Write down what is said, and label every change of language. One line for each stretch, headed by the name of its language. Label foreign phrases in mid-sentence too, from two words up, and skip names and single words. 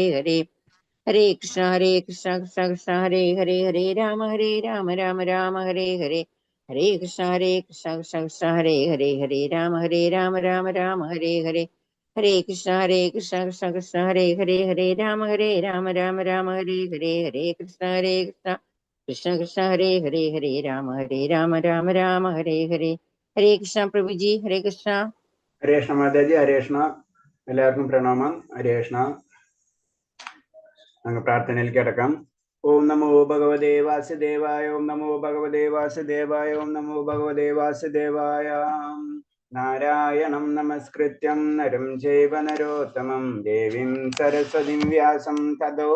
Sanskrit: हरे, हरे कृष्ण कृष्ण कृष्ण हरे हरे, हरे राम राम हरे हरे, हरे कृष्ण कृष्ण कृष्ण कृष्ण हरे हरे, हरे राम राम हरे हरे, हरे कृष्ण कृष्ण कृष्ण कृष्ण हरे हरे, हरे राम राम हरे हरे, हरे कृष्ण कृष्ण कृष्ण कृष्ण हरे हरे, हरे राम राम हरे हरे, हरे कृष्ण प्रभु जी, हरे कृष्ण। हरे कृष्ण माताजी, हरे कृष्ण.
Malayalam: എല്ലാവർക്കും പ്രണാമം. ഹരേ കൃഷ്ണ. അങ്ങ് പ്രാർത്ഥനയിലേക്ക് കിടക്കാം.
Sanskrit: ഓം നമോ ഭഗവതേ വാസുദേവായ, ഓം നമോ ഭഗവതേ വാസുദേവായ, ഓം നമോ ഭഗവതേ വാസുദേവായ. നാരായണം നമസ്കൃത്യം നരം ചൈവ നരോത്തമം ദേവീം സരസ്വതിം വ്യാസം തതോ